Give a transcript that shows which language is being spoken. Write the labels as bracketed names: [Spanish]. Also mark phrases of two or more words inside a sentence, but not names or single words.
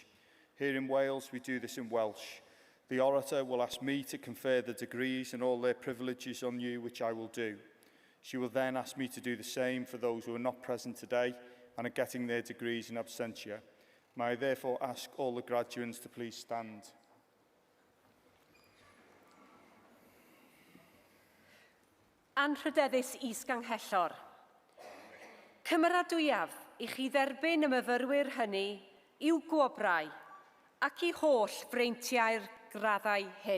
[English] Here in Wales, we do this in Welsh. The orator will ask me to confer the degrees and all their privileges on you, which I will do. She will then ask me to do the same for those who are not present today and are getting their degrees in absentia. May I therefore ask all the graduates to please stand. [Welsh] Anrhydeddus is-ganghellor. Cymeradwyaf I chi dderbyn y myfyrwyr hynny i'w gwobrau ac I holl freintiau'r graddau hyn.